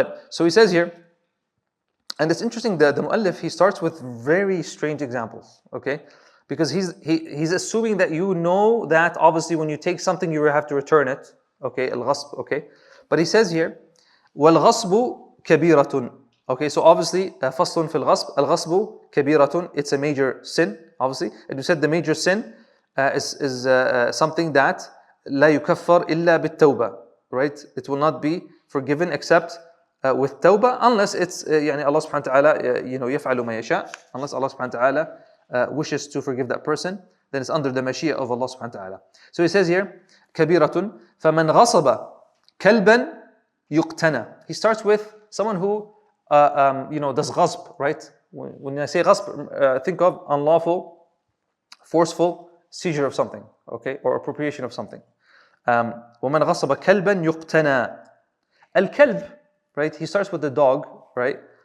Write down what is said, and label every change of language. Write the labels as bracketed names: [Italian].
[English] So he says here, and it's interesting that the mu'allif, he starts with very strange examples, okay? Because he's assuming that that obviously when you take something you have to return it, okay? Al-ghasb, okay? But he says here, [Arabic] وَالْغَصْبُ كَبِيرَةٌ. [English] Okay, so obviously, [Arabic] فَصْلٌ فِي الْغَصْبِ الْغَصْبُ كَبِيرَةٌ. [English] It's a major sin, obviously. And you said the major sin is something that [Arabic] لَا يُكَفَّرْ إِلَّا بِالتَّوْبَةِ, [English] right? It will not be forgiven except with tawbah, unless it's Allah subhanahu wa ta'ala [Arabic] يفعل ما يشاء, [English] unless Allah subhanahu wa ta'ala wishes to forgive that person, then it's under the mashiyah of Allah subhanahu wa ta'ala. So he says here, [Arabic] كبيرة فمن غصب كلبا يقتنى. [English] He starts with someone who does ghasb, right? When I say ghasb, think of unlawful, forceful seizure of something, okay, or appropriation of something. [Arabic] ومن غصب كلبا يقتنى. [English] الكلب, right? He starts with the dog, right?